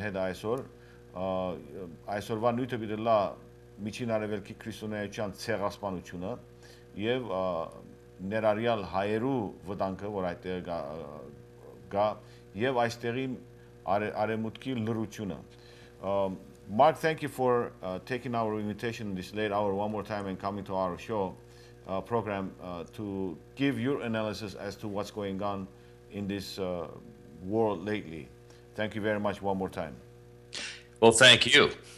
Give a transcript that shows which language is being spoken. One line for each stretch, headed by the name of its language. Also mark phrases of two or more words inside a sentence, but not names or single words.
Armenian: հետ այսօրվա նյութը պիտի լա միջին արևելքի քրիստոնեայության ցեղասպանությունը եւ ներառյալ հայերու վտանգը, որ այդտեղ գա եւ այստեղի արեմուտքի լրությունը։
English: Mark, thank you for taking our invitation this late hour one more time and coming to our show program to give your analysis as to what's going on in this world lately. Thank you very much one more time. Well, thank you.